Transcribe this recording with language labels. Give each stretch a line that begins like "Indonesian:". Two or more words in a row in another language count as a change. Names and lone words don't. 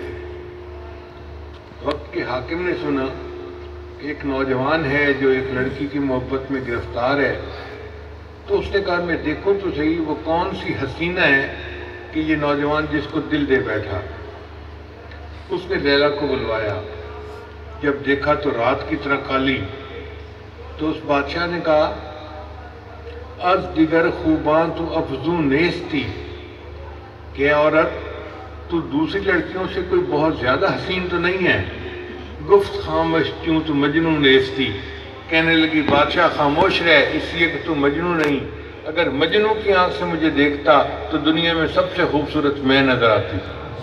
Urdu: وقت کے حاکم نے سنا کہ ایک نوجوان ہے جو ایک لڑکی کی محبت میں گرفتار ہے. تو اس نے کہا میں دیکھوں تو صحیح وہ کون سی حسینہ ہے کہ یہ نوجوان جس کو دل دے بیٹھا. اس نے لیلا کو بلوایا. جب دیکھا تو رات کی طرح کالی. تو اس بادشاہ نے کہا
Persian: از دیگر خوباں تو افزوں نیستی،
Urdu: کہ عورت تو دوسری لڑکیوں سے کوئی بہت زیادہ حسین تو نہیں ہے.
Persian: گفت خاموش کیوں تو مجنون نیستی.
Urdu: کہنے لگی بادشاہ خاموش رہے اس لیے کہ تو مجنون نہیں. اگر مجنون کی آنکھ سے مجھے دیکھتا تو دنیا میں سب سے خوبصورت میں نظر آتی تھی.